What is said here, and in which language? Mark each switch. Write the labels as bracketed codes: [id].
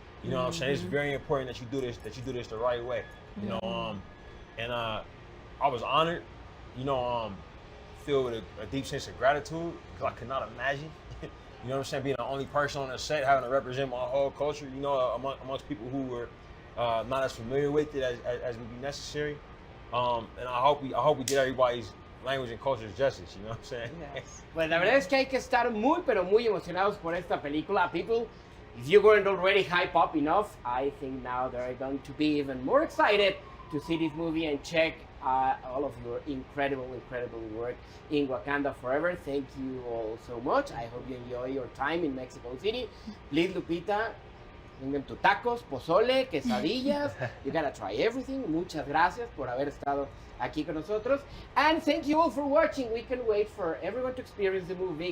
[en] You know what I'm saying? It's very important that you do this the right way. You know, and I was honored, you know, filled with a deep sense of gratitude because I could not imagine. You know what I'm saying? Being the only person on the set, having to represent my whole culture, you know, amongst people who were not as familiar with it as would be necessary. And I hope we get everybody's language and culture's justice. You know what I'm saying? Yes. [es] Pues la verdad es que hay que estar muy, pero muy emocionados por esta película. [en] People, if you weren't already hyped up enough, I think now they're going to be even more excited to see this movie and check all of your incredible work in Wakanda Forever. Thank you all so much. I hope you enjoy your time in Mexico City. Please, Lupita, bring them to tacos, pozole, quesadillas. You gotta try everything. [es] Muchas gracias por haber estado aquí con nosotros. [en] And thank you all for watching. We can wait for everyone to experience the movie.